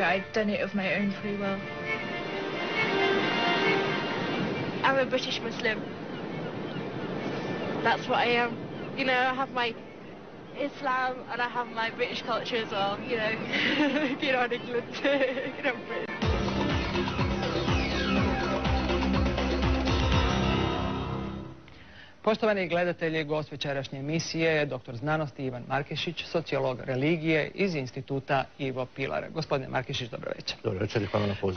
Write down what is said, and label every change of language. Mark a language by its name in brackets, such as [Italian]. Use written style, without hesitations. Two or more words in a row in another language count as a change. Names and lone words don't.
[English] I've done it of my own free will. I'm a British Muslim. That's what I am. You know, I have my Islam and I have my British culture as well, you know. If you're not England, you know, Britain. [Croatian] Poštovani gledatelji, gost večerašnje emisije je dr. znanosti Ivan Markešić, sociolog religije iz Instituta Ivo Pilar. Gospodine Markešić, dobro večer. Dobro večer i hvala na pozivu.